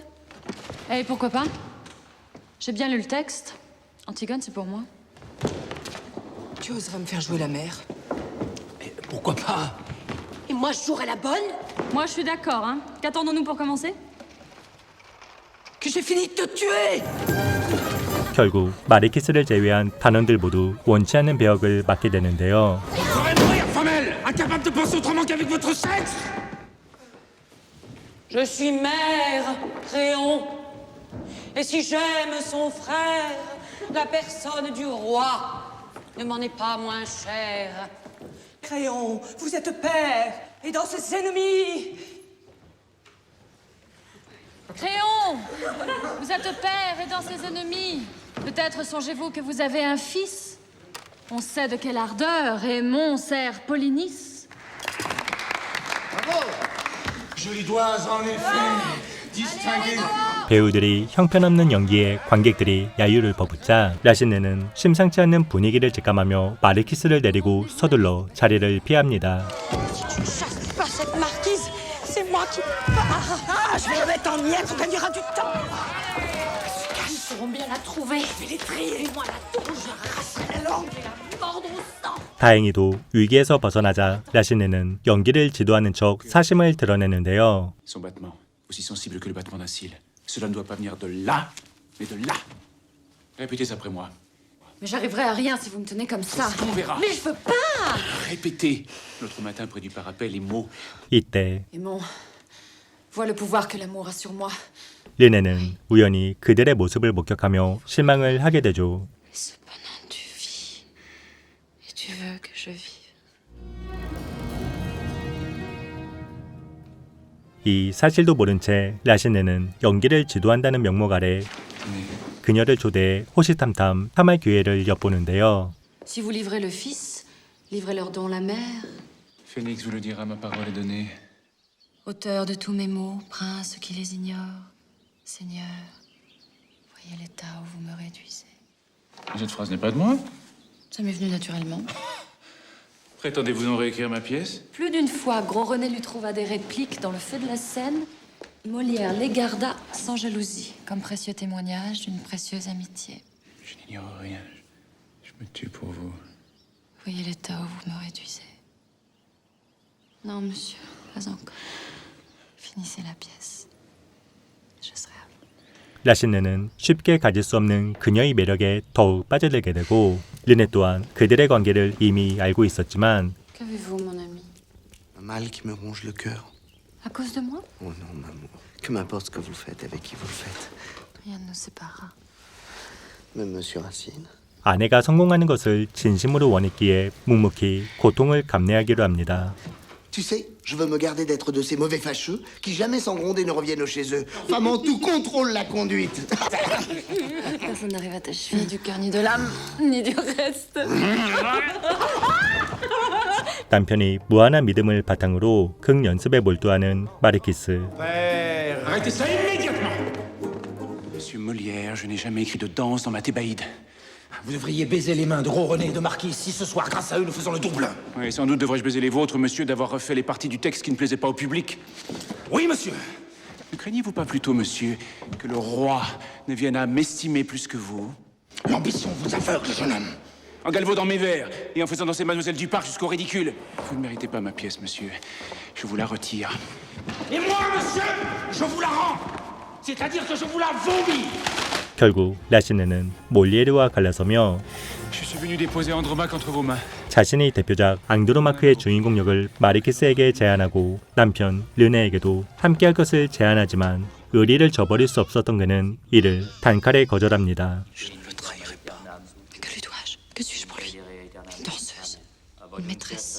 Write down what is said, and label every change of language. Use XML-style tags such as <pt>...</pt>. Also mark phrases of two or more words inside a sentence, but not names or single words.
<fr>Eh, pourquoi pas? J'ai bien lu le texte. Antigone, c'est pour moi. Tu oserais me faire jouer la mère? Et pourquoi pas? Et moi, je jouerai la bonne? Moi, je suis d'accord, hein. Qu'attendons-nous pour commencer? Que j'ai fini de te tuer!</fr> <ko>결국 마르키스를 제외한 단원들 모두 원치 않는 배역을 맡게 되는데요.</ko> <fr>Vous ferez mourir, femelle! Incapable de penser autrement qu'avec votre sexe! Je suis mère, Créon. Et si j'aime son frère, la personne du roi ne m'en est pas moins chère. Créon, vous êtes père, et dans ses ennemis. Créon! Vous êtes père et dans ses ennemis. Peut-être songez-vous que vous avez un fils. On sait de quelle ardeur est Montserrat Polynice. Je lui dois en effet distinguer.</fr> <ko>배우들이 형편없는 연기에 관객들이 야유를 퍼붓자 라시네는 심상치 않는 분위기를 직감하며 마르키스를 내리고 서둘러 자리를 피합니다.</ko> <fr>Tu ne chasses pas cette marquise, c'est moi qui pars. Ah, je vais la mettre en miettes, on gagnera du temps. Ils sauront bien la trouver. Je vais les trier, moi la tour, j'arracherai la langue et la mordre au sang.</fr> <ko>다행히도 위기에서 벗어나자 라시네는 연기를 지도하는 척 사심을 드러내는데요.</ko> <fr>Son battement, aussi sensible que le battement d'un cil. Cela ne doit pas venir de là, mais de là. Répétez après moi. Mais j'arriverai à rien si vous me tenez comme ça. On verra. Mais je veux pas. Répétez. L'autre matin, près du parapet, les mots.</fr> <ko>이때</ko> <fr>Aimon, vois le pouvoir que l'amour a sur moi.</fr> <ko>르네는 우연히 그들의 모습을 목격하며 실망을 하게 되죠.</ko> <fr>Cependant, tu vis. Et tu veux que je vive.</fr> <ko>이 사실도 모른 채 라시네는 연기를 지도한다는 명목 아래 그녀를 초대해 호시탐탐 탐할 기회를 엿보는데요.</ko> <fr>Si vous livrez le fils, livrez leur don la mère. Phénix vous le dira, ma parole est donnée. Auteur de tous mes maux, prince qui les ignore. Seigneur, voyez l'état où vous me réduisez. Cette phrase n'est pas de moi. Ça m'est venu naturellement. Prétendez-vous en réécrire ma pièce? Plus d'une fois, Gros René lui trouva des répliques dans le feu de la scène. Molière les garda sans jalousie, comme précieux témoignage d'une précieuse amitié. Je n'ignore rien. Je me tue pour vous. Voyez l'état où vous me réduisez. Non, monsieur, pas encore. Finissez la pièce. Je serai à vous.</fr> <ko>라시네는 쉽게 가질 수 없는 그녀의 매력에 더욱 빠져들게 되고 르네 또한 그들의 관계를 이미 알고 있었지만</ko> <fr>Qu'avez-vous, mon ami? Un mal qui me ronge le cœur. À cause de moi? Oh non, maman. Que m'importe ce que vous faites, avec qui vous le faites. Rien ne nous séparera. Même Monsieur Racine.</fr> <ko>아내가 성공하는 것을 진심으로 원했기에 묵묵히 고통을 감내하기로 합니다.</ko> <fr>Tu sais, je veux me garder d'être de ces mauvais fâcheux qui jamais sans gronder ne reviennent chez eux. Femme en tout contrôle la conduite. Personne n'arrive à ta cheville du cœur, ni de l'âme, ni du reste.</fr> <ko>남편이 무한한 믿음을 바탕으로 극 연습에 몰두하는 마르키스.</ko> <fr>Arrêtez ça immédiatement! Monsieur Molière, je n'ai jamais écrit de danse dans ma Thébaïde. Vous devriez baiser les mains de Gros René et de Marquis si ce soir, grâce à eux, nous faisons le double. Oui, sans doute devrais-je baiser les vôtres, monsieur, d'avoir refait les parties du texte qui ne plaisaient pas au public. Oui, monsieur. Ne craignez-vous pas plutôt, monsieur, que le roi ne vienne à m'estimer plus que vous? L'ambition vous aveugle, jeune homme. En galvaudant mes vers et en faisant danser Mademoiselle du Parc jusqu'au ridicule. Vous ne méritez pas ma pièce, monsieur. Je vous la retire. Et moi, monsieur, je vous la rends. C'est-à-dire que je vous la vomis.</fr> <ko>결국 라시네는 몰리에르와 갈라서며</ko> <fr>Je suis venu déposer Andromaque entre vos mains.</fr> <ko>자신의 대표작 앙드로마크의 주인공 역을 마르키스에게 제안하고 남편 르네에게도 함께할 것을 제안하지만 의리를 저버릴 수 없었던 그는 이를 단칼에 거절합니다.</ko> <fr>Je ne le trahirai pas. Que lui dois-je? Que suis-je pour lui? Une danseuse, une maîtresse.</fr>